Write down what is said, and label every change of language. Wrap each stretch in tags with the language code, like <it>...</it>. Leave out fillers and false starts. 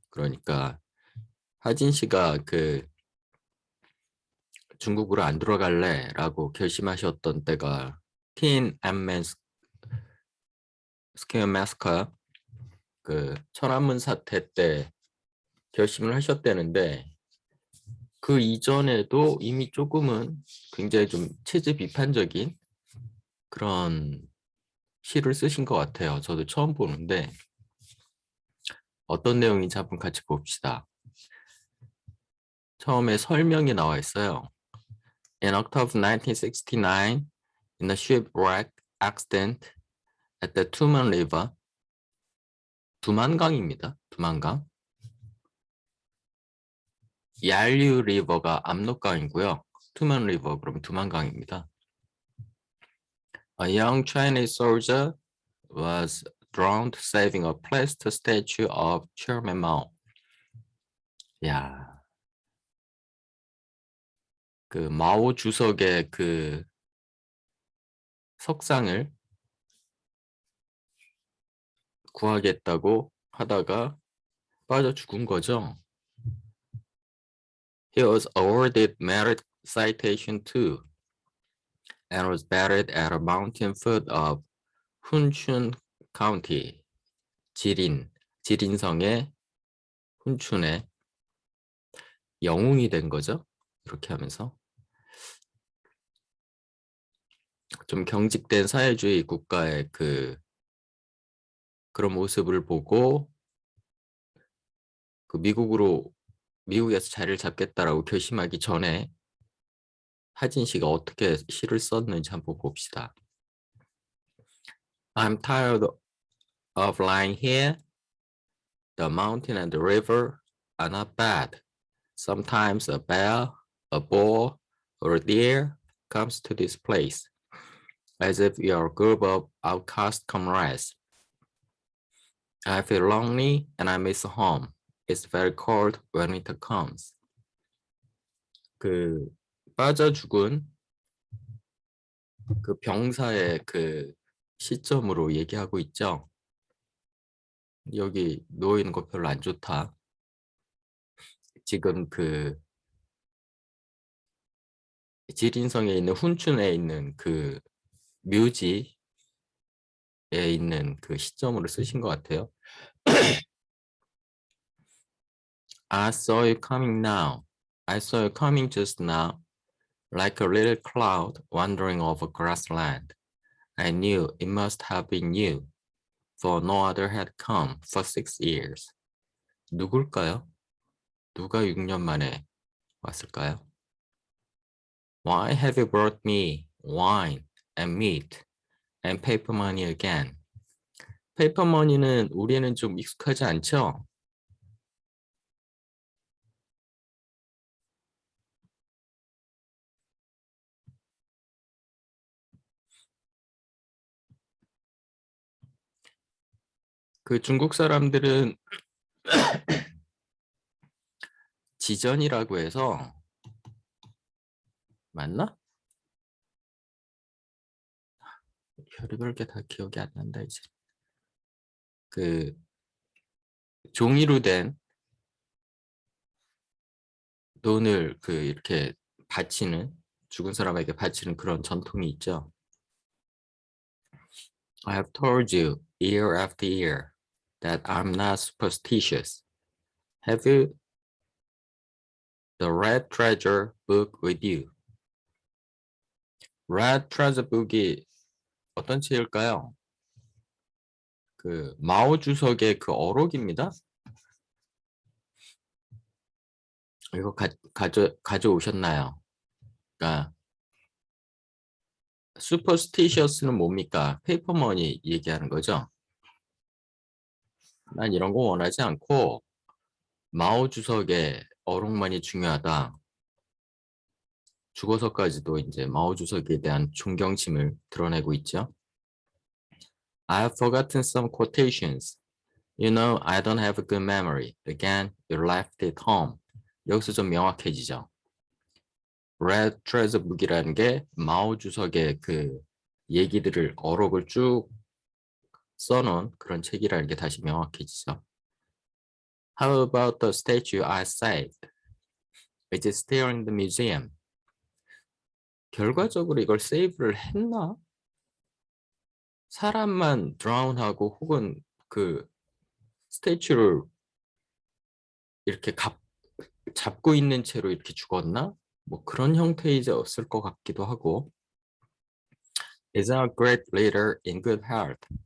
<ko>그러니까 하진 씨가 중국으로 안 들어갈래라고 결심하셨던 때가 티엔안men 스퀘어 마스커 그 천안문 사태 때 결심을 하셨다는데 그 이전에도 이미 조금은 굉장히 좀 체제 비판적인 그런 시를 쓰신 것 같아요. 저도 처음 보는데 어떤 내용인지 한번 같이 봅시다. 처음에 설명이 나와 있어요.</ko> <en>In October 1969, in a shipwreck accident at the Tuman River,</en> <ko>두만강입니다. 두만강. 얄류 리버가 압록강이고요. 투만 리버 그럼 두만강입니다.</ko> <en>A young Chinese soldier was drowned saving a placed statue of Chairman Mao.</en> <ko>야, 그 마오 주석의 그 석상을 구하겠다고 하다가 빠져 죽은 거죠.</ko> <en>He was awarded merit citation too and was buried at a mountain foot of Hunchun County,</en> <ko>지린성의 훈춘에 영웅이 된 거죠. 이렇게 하면서 좀 경직된 사회주의 국가의 그런 모습을 보고 미국에서 자리를 잡겠다라고 결심하기 전에 하진 씨가 어떻게 시를 썼는지 한번 봅시다.</ko> <en>I'm tired of lying here. The mountain and the river are not bad. Sometimes a bear, a bull, or a deer comes to this place, as if we are a group of outcast comrades. I feel lonely and I miss home. It's very cold when winter comes.</en> <ko>그 빠져 죽은 그 병사의 그 시점으로 얘기하고 있죠. 여기 누워 있는 거 별로 안 좋다. 지금 그 지린성에 있는 훈춘에 있는 그 묘지에 있는 그 시점으로 쓰신 것 같아요.</ko> <en>I saw you coming now. I saw you coming just now, like a little cloud wandering over grassland. I knew it must have been you, for no other had come for 6 years.</en> <ko>누굴까요? 누가 6년 만에 왔을까요?</ko> <en>Why have you brought me wine and meat and paper money again?</en> <ko>페이퍼 머니는 우리는 좀 익숙하지 않죠? 그 중국 사람들은 지전이라고 해서 맞나? 별의별 게 다 기억이 안 난다 이제. 그 종이로 된 돈을 이렇게 바치는 죽은 사람에게 바치는 그런 전통이 있죠.</ko> <en>I have told you year after year that I'm not superstitious. Have you the Red Treasure book with you?</en> <ko>Red Treasure book이 어떤 책일까요? 그 마오 주석의 그 어록입니다. 이거 가져오셨나요? 그러니까 superstitious는 뭡니까? 페이퍼머니 얘기하는 거죠. 난 이런 거 원하지 않고 마오 주석의 어록만이 중요하다. 죽어서까지도 이제 마오 주석에 대한 존경심을 드러내고 있죠.</ko> <en>I have forgotten some quotations. You know, I don't have a good memory. Again, you left it home.</en> <ko>여기서 좀 명확해지죠. Red Treasure Book이라는 게 마오 주석의 그 얘기들을 어록을 쭉 써놓은 그런 책이라는 게 다시 명확해지죠.</ko> <en>How about the statue I saved? Is it still in the museum?</en> <ko>결과적으로 이걸 세이브를 했나? 사람만 drown하고 혹은 그 스태츄를 이렇게 잡고 있는 채로 이렇게 죽었나? 뭐 그런 형태이었을 것 같기도 하고.</ko> <en>Is a great leader in good health.</en>